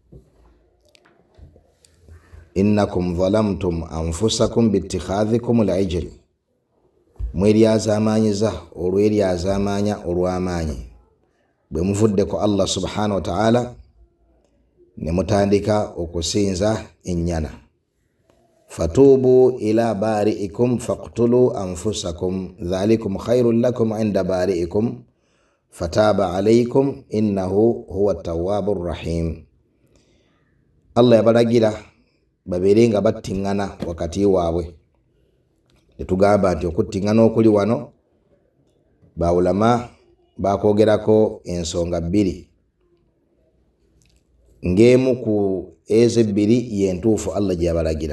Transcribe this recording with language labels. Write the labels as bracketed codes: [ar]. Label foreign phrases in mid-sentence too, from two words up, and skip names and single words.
[ar] إنكم ظلمتم أنفسكم باتخاذكم العجل, [lg] mweryazaamaanyiza olweryazaamaanya olw'amaanyi bwe muvuddeko Allah [ar] سبحانه وتعالى [lg] ne mutandika okusinza ennyana. [ar] فتوبوا إلى بارئكم فاقتلوا أنفسكم ذلكم خير لكم عند بارئكم فتاب عليكم إنه هو التواب الرحيم. [lg] Allah yabalagira babeere nga battiŋŋana wakati waabwe. Netugamba nti okuttiŋŋana okuli wano bawulama bakwogerako ensonga bbiri, ng'emu ku ezo ebbiri yentuufu Allah gye yabalagira.